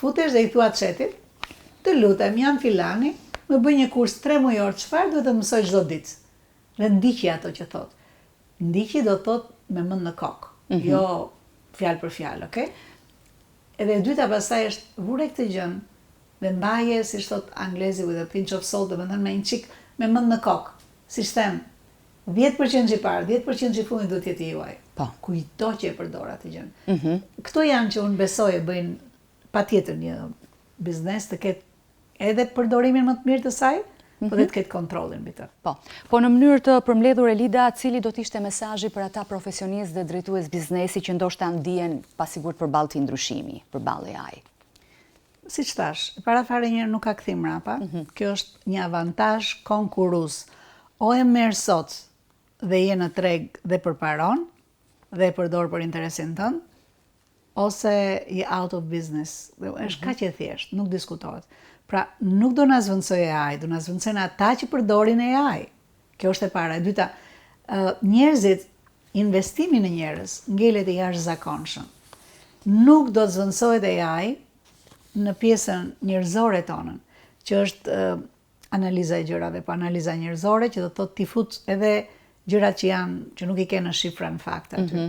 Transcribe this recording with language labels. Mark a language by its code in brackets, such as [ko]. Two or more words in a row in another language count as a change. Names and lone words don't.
[sq] Futesh dhe i thua çetit, të lutem, jam filani, më bëj një kurs 3 mujor, çfarë duhet të mësoj çdo ditë? Dhe ndiqi ato që thot. Ndiqi do thot me mend në kokë, jo fjalë për fjalë, okay? Edhe e dyta pastaj është vure këtë gjën dhe mbaje, si thot anglezi, [en] with a pinch of salt, [sq] dhe me një çik me mend në kokë. Si them, 10% i parë, 10% i fundit duhet jetë i juaj. Po. Kujto që e përdor atë gjën. Këto janë që unë besoj e bëjnë patjetër një biznes të ketë edhe përdorimin më të mirë të saj, po dhe të ketë kontrollin mbi të. Po në mënyrë të përmbledhur, Elida, cili do të ishte mesazhi për ata profesionistë dhe drejtues biznesi që ndoshta ndihen pasigurt përballë këtij ndryshimi, përballë AI? Siç thash, para fare njëherë nuk ka kthim mrapa. Kjo është një avantazh konkurrues. O e merr sot dhe je në treg dhe përparon dhe e përdor për interesin tënd, ose je [en] out of business. [sq] Dhe është kaq e thjeshtë, nuk diskutohet. Pra, nuk do na zvendësoj AI, do na zvendësojnë ata që përdorin AI. Kjo është e para. E dyta, njerëzit, investimi në njerëz ngelet i jashtëzakonshëm. Nuk do të zvendësohet AI në pjesën njerëzore tonën, që është analiza e gjërave, po analiza njerëzore që do të thotë ti fut edhe gjërat që nuk i ke në shifra në fakt aty.